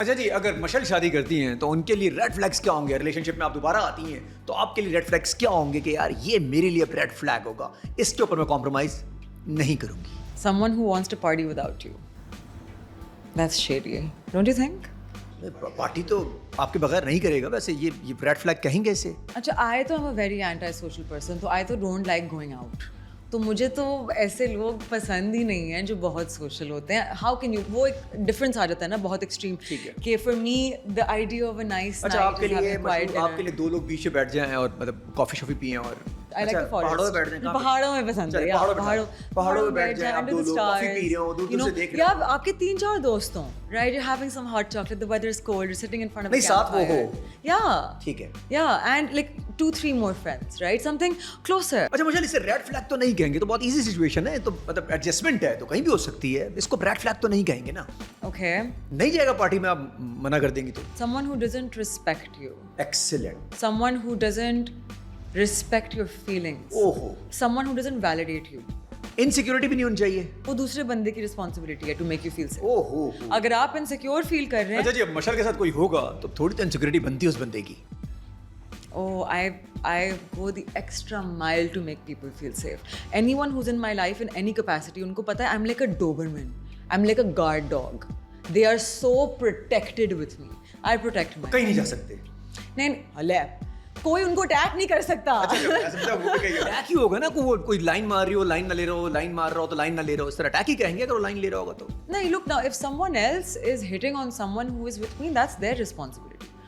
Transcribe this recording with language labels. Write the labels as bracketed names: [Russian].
[Urdu] اچھا جی، اگر مشل شادی کرتی ہیں تو ان کے لیے ریڈ فلیگس کیا ہوں گے؟ ریلیشن شپ میں آپ دوبارہ آتی ہیں تو آپ کے لیے ریڈ فلیگس کیا ہوں گے کہ یار یہ میرے لیے ریڈ فلیگ ہوگا, اس کے اوپر میں کمپرومائز نہیں کروں گی؟ [English] Someone who wants to party without you. That's shady, don't you think? [Urdu] Party تو آپ کے بغیر نہیں کرے گا. ویسے یہ ریڈ فلیگ کہیں گے اسے؟ [English] اچھا, I تو I'm a very anti-social person, تو I تو don't like going out. [Urdu] تو مجھے تو ایسے لوگ پسند ہی نہیں ہیں جو بہت سوشل ہوتے ہیں. [English] how can you, [Urdu] وہ ایک ڈفرینس آ جاتا ہے نا بہت ایکسٹریم, کہ [English] for me the idea of a nice [Urdu] اچھا آپ کے لیے دو لوگ بیچ پہ بیٹھ جائیں اور مطلب کافی شافی پئیں اور پہاڑوں میں پسند ہے, پہاڑوں میں بیٹھ جائیں, انڈر دی اسٹارز, یا آپ کے 3-4 دوست ہوں, [English] right, you having some hot chocolate, the weather is cold, you're sitting in front of a campfire, [Urdu] ٹھیک ہے, [English] yeah, and like 2-3 more friends, right, something closer. [Urdu] اچھا مجھے اسے ریڈ فلیگ تو نہیں کہیں گے, تو بہت ایزی سچویشن ہے, تو مطلب ایڈجسٹمنٹ ہے تو کہیں بھی ہو سکتی ہے, اس کو ریڈ فلیگ تو نہیں کہیں گے نا. [English] Okay, [Urdu] نہیں جائے گا پارٹی میں, آپ منع کر دیں گی تو. [English] someone who doesn't respect you, excellent. someone who doesn't respect your feelings, someone who doesn't validate you. [Urdu] Insecurity بھی نہیں ہونی چاہیے. وہ دوسرے بندے کی رسپانسبلٹی ہے [English] To make you feel safe. [Urdu] اگر آپ انسیکیور فیل کر رہے ہیں, اچھا جی, اب مشر کے ساتھ کوئی ہوگا تو تھوڑی تو انسیکیورٹی بنتی ہے اس بندے کی. [English] oh, I go the extra mile to make people feel safe. Anyone who's in my life in any capacity, [Urdu] ان کو پتا ہے [English] I'm like a Doberman, I'm like a guard dog. They are so protected with me. I protect myself. [Urdu] کہیں نہیں جا سکتے. نہیں, کوئی ان کو اٹیک نہیں کر سکتا. اٹیک ہی ہوگا نا, کوئی لائن مار رہی ہو, لائن نہ لے رہا ہو, لائن مار رہا ہو تو لائن نہ لے رہا ہو, اس طرح اٹیک ہی کہیں گے اگر وہ لائن لے رہا ہوگا تو. [English] نہیں, look now, if someone else is hitting on someone who is with me, that's their responsibility.